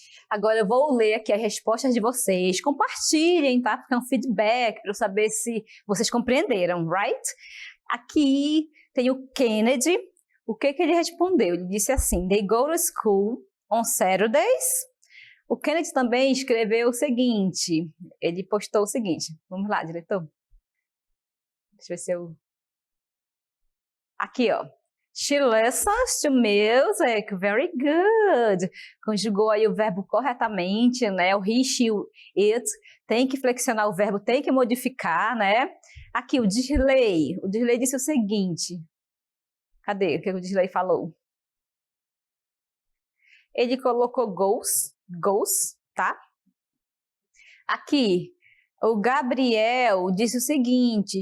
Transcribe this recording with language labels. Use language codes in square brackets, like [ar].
[pt] Agora eu vou ler aqui as respostas de vocês. Compartilhem, tá? Porque é um feedback para eu saber se vocês compreenderam, right? Aqui tem o Kennedy. O que ele respondeu? Ele disse assim, [en] they go to school on Saturdays. [pt] O Kennedy também escreveu o seguinte, ele postou o seguinte. Vamos lá, diretor. Deixa eu ver se eu... Aqui, ó. [en] She listens to music, very good. [pt] Conjugou aí o verbo corretamente, né? O he, she, it. Tem que flexionar o verbo, tem que modificar, né? Aqui, o Dirley. O Dirley disse o seguinte. Cadê o que o Dirley falou? Ele colocou goes, tá? Aqui, o Gabriel disse o seguinte.